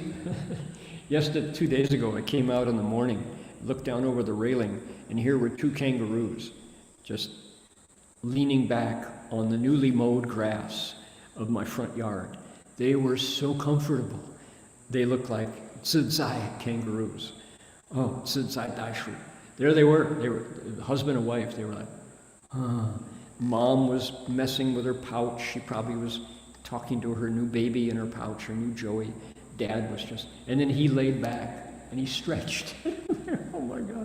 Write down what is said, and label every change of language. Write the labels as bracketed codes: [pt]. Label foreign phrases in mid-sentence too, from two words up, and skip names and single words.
[en] Yesterday, 2 days ago, I came out in the morning, looked down over the railing, and here were 2 kangaroos just leaning back on the newly mowed grass of my front yard. They were so comfortable. They looked like zizai kangaroos. [zh] Oh, 自在袋鼠. [en] There they were. They were husband and wife. They were like, Mom was messing with her pouch. She probably was talking to her new baby in her pouch, her new Joey. Dad was just, and then he laid back and he stretched. Oh my God.